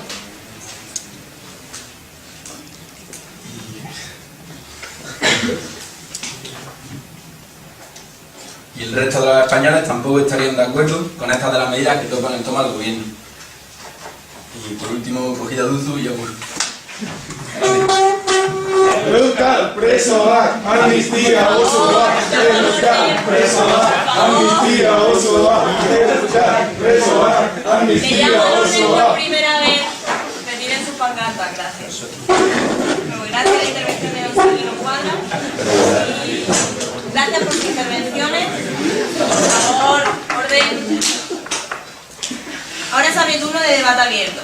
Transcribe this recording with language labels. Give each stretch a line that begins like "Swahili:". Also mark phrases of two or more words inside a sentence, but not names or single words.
Spanish: Y el resto de los españoles tampoco estarían de acuerdo con estas de las medidas que toma el Gobierno. Y por último, cogida Duzu y yogur.
Basque: Euskal presoak, amnistia osoa, Euskal presoak, amnistia osoa, Euskal presoak,
Spanish: Le
Basque: amnistia
Spanish: llamo al orden por
Basque: osoa.
Spanish: primera vez. Retiren sus pancartas, gracias. Luego, gracias a la intervención de don Sabino Cuadra. Y gracias por sus intervenciones. Por favor, orden. Ahora se abre el turno de debate abierto.